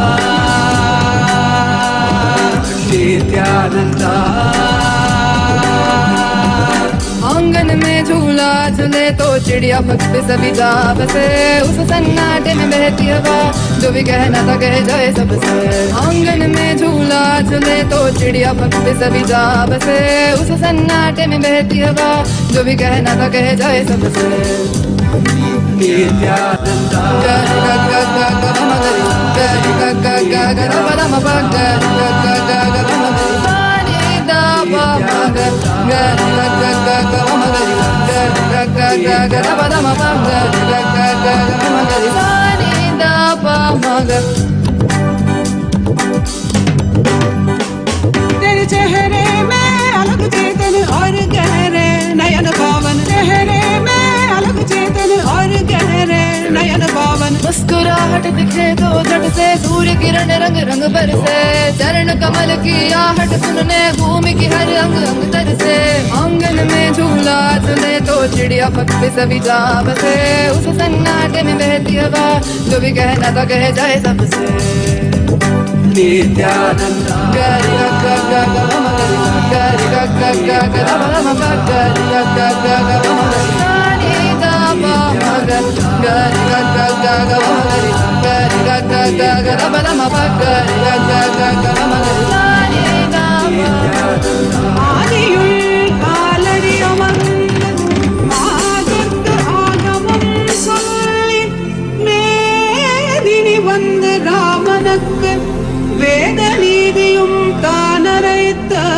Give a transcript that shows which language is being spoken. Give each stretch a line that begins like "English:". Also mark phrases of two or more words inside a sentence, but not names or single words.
Hindi: नित्यानंदा आंगन में झूला झूले तो चिड़िया पग पे सभी जा बसे उस सन्नाटे में बहती हवा जो भी कहना था कह जाए सबसे आंगन में झूला झूले तो चिड़िया पग पे सभी जा बसे उस सन्नाटे में बहती हवा जो भी कहना था कह जाए सबसे नित्यानंदा गा गा गा गा गा मा गा रि गा रि गा गा गा गा रा बा रा मा बा गा रि गा गा गा गा रा मा गा रि सा नि दा पा मा गा गा रि गा गा गा गा रा मा गा रि गा रि गा गा गा गा रा बा रा मा बा गा रि गा गा गा गा रा मा गा रि सा नि दा पा मा गा तेरे चेहरे में अलग चेतन और गहरे नयन पावन चेहरे में अलग चेतन और गहरे नयन पावन मुस्कुराहट दिखे तो झट से सूर्य किरण रंग रंग बरसे चरण कमल की आहट सुनने भूमि की हर अंग अंग तरसे आंगन में झूला झूले तो चिड़िया पग पे सभी जा बसे उस सन्नाटे में बहती हवा जो भी कहना था कह जाए सबसे नित्यानंदा गा रि गा गा गा गा मा गा रि गा रि गा गा गा गा रा मा मा गा गा रि गा गा गा गा रा मा गा रि सा नि दा पा मा गा गा रि गा गा गा गा रा मा गा रि गा रि गा गा गा गा रा बा रा मा बा गा रि गा गा गा गा रा मा गा रि सा नि दा पा
Tamil: ஆதியுள் காலடி அமர்ந்து ஆகத்து ஆகமம் சொல்லி மேதினி வந்து ராமனுக்கு வேத நீதியும் தானரைத்த